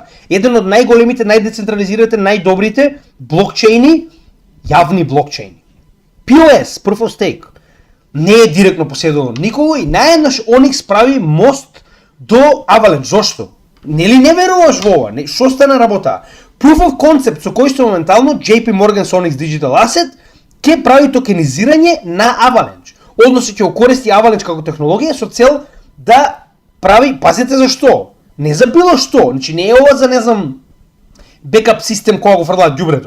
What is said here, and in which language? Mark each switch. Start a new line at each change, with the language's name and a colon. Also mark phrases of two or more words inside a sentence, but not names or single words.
Macedonian: Еден од најголемите, најдецентрализираните, најдобрите блокчейни, јавни блокчейни.
English: POS, Proof of Stake,
Macedonian: не е директно поседуван никого и наеднаш Onyx прави мост до Avalanche. Зошто? Нели не веруваш во ова? Што стана работа?
English: Proof of Concept
Macedonian: со кој што моментално JP Morgan Onyx Digital Asset ќе прави токенизирање на Avalanche. Односно ќе користи Avalanche како технологија со цел да прави, пазете за што? Не за било што, значи не е ова за не знам бекап систем кога го фрлаат ѓубрето.